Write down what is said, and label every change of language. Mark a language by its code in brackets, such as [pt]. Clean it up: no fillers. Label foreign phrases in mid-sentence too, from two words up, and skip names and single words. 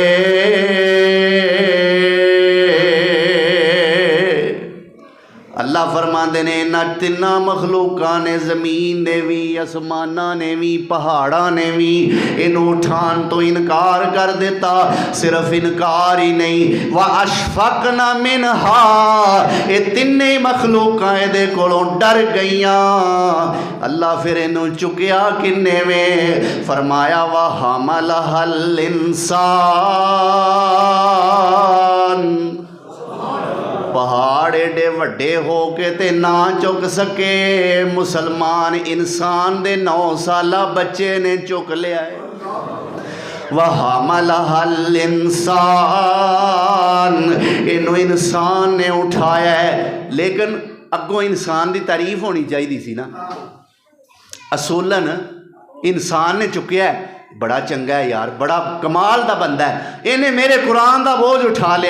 [pa] اللہ فرماتے نے انہاں تناں مخلوقاں نے، زمین نے بھی، آسماناں نے بھی، پہاڑاں نے بھی اینوں اٹھان تو انکار کر دتا. صرف انکار ہی نہیں, [ar] وأشفقن منها, [pa] اے تنے مخلوقاں ایہدے کولوں ڈر گئیاں. اللہ فیر اینوں چکیا کنے میں، فرمایا [ar] وحملها الإنسان, [pa] پہاڑ ایڈے وڈے ہو کے تے نہ چک سکے، مسلمان انسان دے 9 سالہ بچے نے چک لیا ہے. [ar] وحملها الإنسان, [pa] اینوں انسان نے اٹھایا ہے. لیکن اگوں انسان کی تعریف ہونی چاہیے سی نا. اصولاً انسان نے چکیا ہے، بڑا چنگا ہے یار، بڑا کمال کا بندہ ہے، انہیں میرے قرآن کا بوجھ اٹھا لیا.